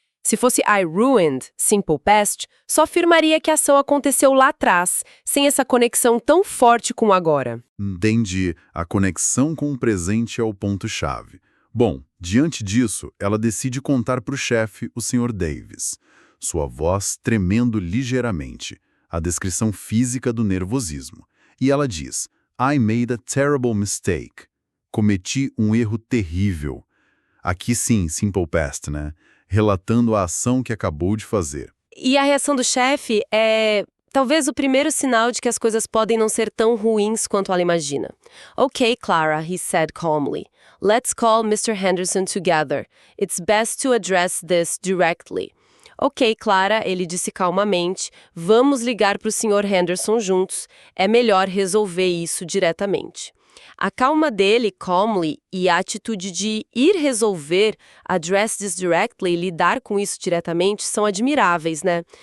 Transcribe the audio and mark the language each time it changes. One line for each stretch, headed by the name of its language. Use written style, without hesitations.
Portuguese: Se fosse I ruined, simple past, só afirmaria que a ação aconteceu lá atrás, sem essa conexão tão forte com o agora. Entendi. A conexão com o presente é o ponto-chave. Bom, diante disso, ela decide contar para o chefe, o Sr. Davis. Sua voz tremendo ligeiramente. A descrição física do nervosismo. E ela diz,
English: I made a terrible mistake.
Portuguese: Cometi um erro terrível. Aqui sim, simple past, né? Relatando a ação que acabou de fazer. E a reação do chefe é talvez o primeiro sinal de que as coisas podem não ser tão ruins quanto ela imagina.
English: "Okay, Clara," he said calmly. "Let's call Mr. Henderson together. It's best to address this directly."
Portuguese: "Ok, Clara," ele disse calmamente, "vamos ligar para o Sr. Henderson juntos. É melhor resolver isso diretamente." A calma dele, calmly, e a atitude de ir resolver,
English: address this directly,
Portuguese: lidar com isso diretamente, são admiráveis, né?